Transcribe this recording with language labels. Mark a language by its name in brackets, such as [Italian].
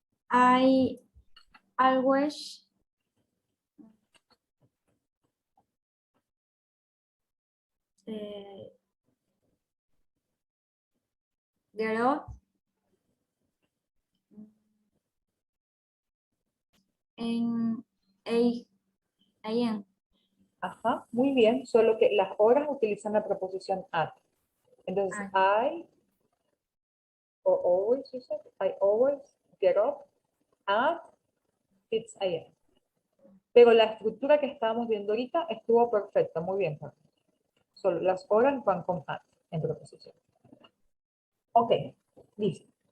[English] I always get up en 8 a.m. [Spanish] Ajá, muy bien. Solo que las horas utilizan la preposición at. [English] Entonces, I, or always, you said, I always get up at 6 a.m. [Spanish] Pero la estructura que estábamos viendo ahorita estuvo perfecta, muy bien. Carmen. Solo las horas van con at en preposición. Ok, listo.